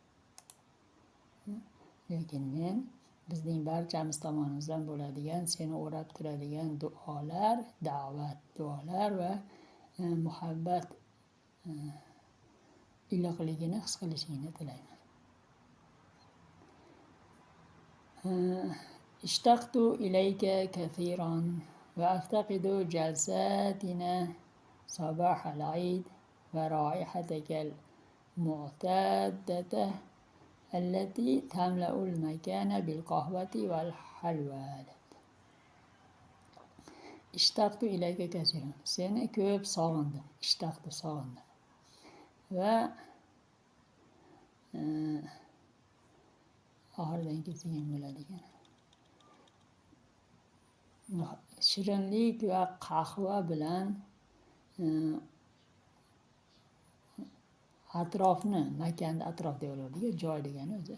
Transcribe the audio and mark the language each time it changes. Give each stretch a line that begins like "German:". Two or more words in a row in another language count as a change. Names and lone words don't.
Uzbek: Lekin men bizning barchamiz tomonimizdan bo'ladigan seni o'rab turadigan duolar va muhabbat iliqligini his qilishingni tilayman.
Arabic: اشتقت إليك كثيرا وأفتقد جلستنا صباح العيد ورائحتك المعتادة التي تملأ المكان بالقهوة والحلوى. اشتقت إليك كثيرا.
Uzbek: Seni ko'p sog'indim. Sog'indim. Va oxiridan kelgan bo'ladigan. Shirinlik va qahva bilan makonni atrof deyiladi, joy degani o'zi.